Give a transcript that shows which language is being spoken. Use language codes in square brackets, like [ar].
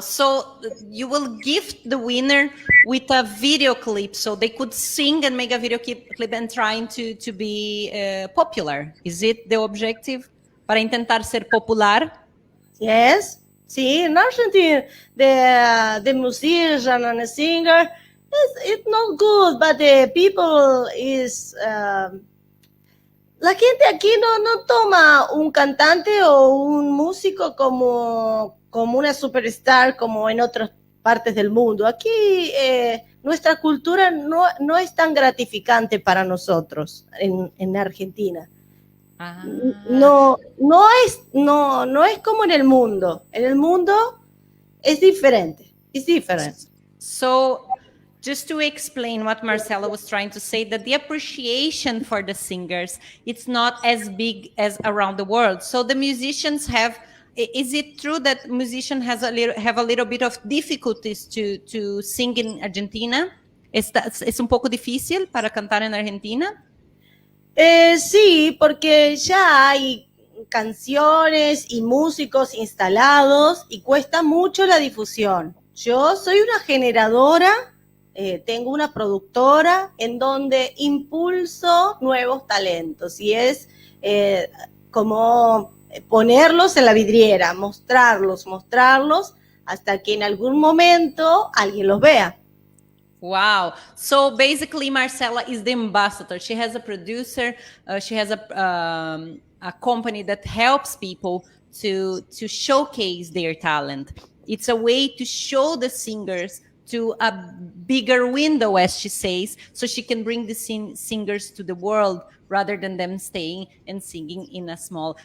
[en] So you will gift the winner with a video clip, so they could sing and make a video clip and trying to be popular. Is it the objective? [es] Para intentar ser popular? [en] Yes. See, in Argentina, the musician and the singer, it's not good, but the people is... [es] la gente aquí no toma un cantante o un músico como una superstar como en otras partes del mundo. Aquí nuestra cultura no es tan gratificante para nosotros en Argentina. Ah. No es como en el mundo. En el mundo es diferente. [en] It's different. So, just to explain what Marcela was trying to say, that the appreciation for the singers, it's not as big as around the world. So the musicians have, is it true that musicians have a little bit of difficulties to sing in Argentina? [es] ¿Es un poco difícil para cantar en Argentina? Sí, porque ya hay canciones y músicos instalados y cuesta mucho la difusión. Yo soy una generadora, tengo una productora en donde impulso nuevos talentos y es como ponerlos en la vidriera, mostrarlos hasta que en algún momento alguien los vea. [en] Wow. So basically Marcela is the ambassador. She has a producer, she has a company that helps people to showcase their talent. It's a way to show the singers to a bigger window, as she says, so she can bring the singers to the world rather than them staying and singing in a small.